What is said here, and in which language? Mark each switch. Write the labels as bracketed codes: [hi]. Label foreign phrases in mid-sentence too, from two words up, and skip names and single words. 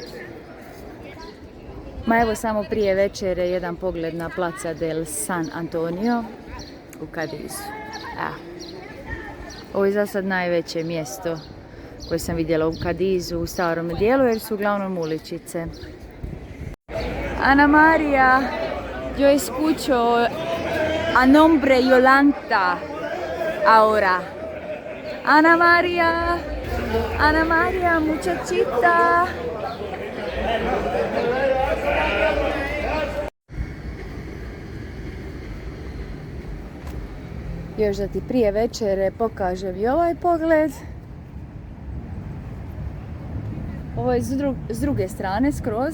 [hr] Ma evo, samo prije večere jedan pogled na Plaza del San Antonio u Kadizu. Ovo je za sad najveće mjesto koje sam vidjela u Kadizu, u starom dijelu, jer su uglavnom uličice. [es] Ana Maria, yo escucho a nombre Yolanda ahora. Ana Maria, muchachita. [hr] Još da ti prije večere pokažem i ovaj pogled. Ovo je s druge strane skroz.